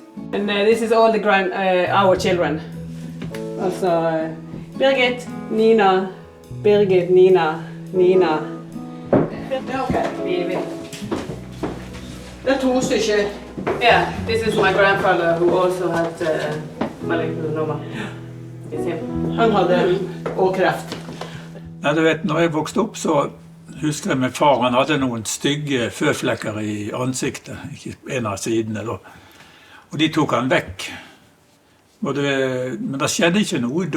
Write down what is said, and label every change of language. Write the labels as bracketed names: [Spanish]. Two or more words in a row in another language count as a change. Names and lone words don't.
[English] And this is all our children. Also Birgit, Nina, Birgit, Nina, Nina. Okay. That's 2 stykker. Yeah, this is my grandfather who also had malignant melanoma. It's him. [Norwegian] Han hadde og kreft. Ja, du vet, når jeg vokste opp, så husker jeg min far, han hadde noen stygge føflekker i ansiktet, ikke en av sidene da. Og de tok han vekk. Men det skjedde ikke noe da.